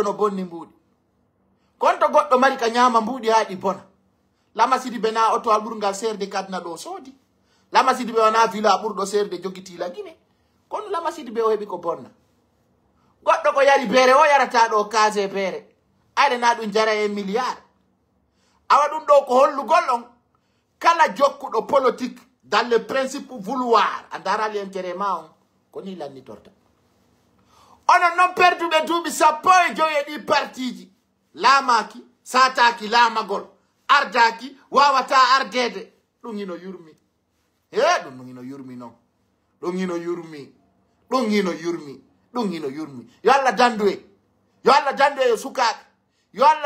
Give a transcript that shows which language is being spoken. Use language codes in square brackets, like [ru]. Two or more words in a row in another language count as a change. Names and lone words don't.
[ff] no bonni mbuuɗi kon to goɗɗo mari ka ñaama mbuuɗi haa ɗi bona Lama Sidibe na oto a ɓurgal serde kadna ɗo soodi Lama Sidibe wana villa ɓurɗo serde jogitila Guinée kono Lama Sidibe o heɓi ko bonna goɗɗo ko yari beere o yarata ɗo case beere ayde na ɗum jara e milliard awa ɗum ɗo ko hollugol on kala jokkuɗo [fr] politique dans le principe vouloir [ff] a darali intérêt ma on ko ni lannitorta onon noon perduɓe duuɓi 15 ɗi partiji laamaki sataki laamagol ardaki wawata ardede ɗum hino yurmi ɗum hino yurmi noon ɗum hino yurmi ɗum hino yurmi ɗum hino yurmi yo Allah dandu e sukaɓe yo Allah